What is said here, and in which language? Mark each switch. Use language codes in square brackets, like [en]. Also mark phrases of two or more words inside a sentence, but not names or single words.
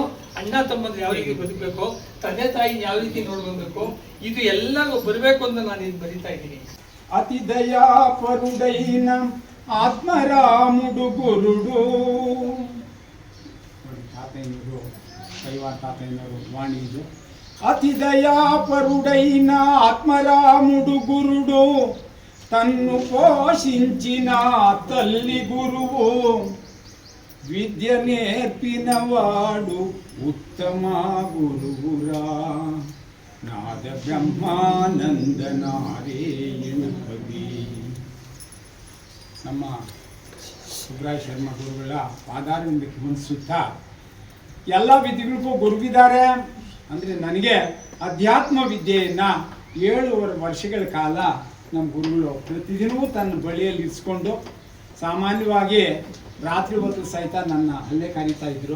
[kn] ಅಣ್ಣ ತಮ್ಮಂದ್ರೆ ಯಾವ ರೀತಿ ಬದುಕಬೇಕು, ತಂದೆ ತಾಯಿ ಯಾವ ರೀತಿ ನೋಡ್ಕೊಬೇಕು, ಇದು ಎಲ್ಲ ಬರಬೇಕು ಅಂತ ನಾನು ಇದು ಬರಿತಾ ಇದ್ದೀನಿ. [te] అతి దయా పరుడైన ఆత్మరాముడు గురుడు. [kn] ತಾತಯ್ಯನವರು, ಕೈವಾರ ತಾತಯ್ಯನವರು ವಾಣಿ ಇದು. [te] అతి దయా పరుడైన ఆత్మరాముడు గురుడు తన్ను పోషించిన తల్లి గురువు విద్య నేర్పినవాడు ఉత్తమ గురువురా నాద బ్రహ్మానంద నారాయణ ಕವಿ. [kn] ನಮ್ಮ ಸುಬ್ರಾಯ ಶರ್ಮ ಗುರುಗಳ ಪಾದಾರವಿಂದಕ್ಕೆ ಮುನ್ಸುತ್ತಾ ಎಲ್ಲ ವಿದ್ಯೆಗಳಿಗೂ ಗುರುವಿದ್ದಾರೆ. ಅಂದರೆ ನನಗೆ ಅಧ್ಯಾತ್ಮ ವಿದ್ಯೆಯನ್ನು 7 ವರ್ಷಗಳ ಕಾಲ ನಮ್ಮ ಗುರುಗಳು ಪ್ರತಿದಿನವೂ ತನ್ನ ಬಳಿಯಲ್ಲಿ ಇರಿಸ್ಕೊಂಡು, ಸಾಮಾನ್ಯವಾಗಿ ರಾತ್ರಿ ಹೊತ್ತು ಸಹಿತ ನನ್ನ ಅಲ್ಲೇ ಕರೀತಾ ಇದ್ದರು.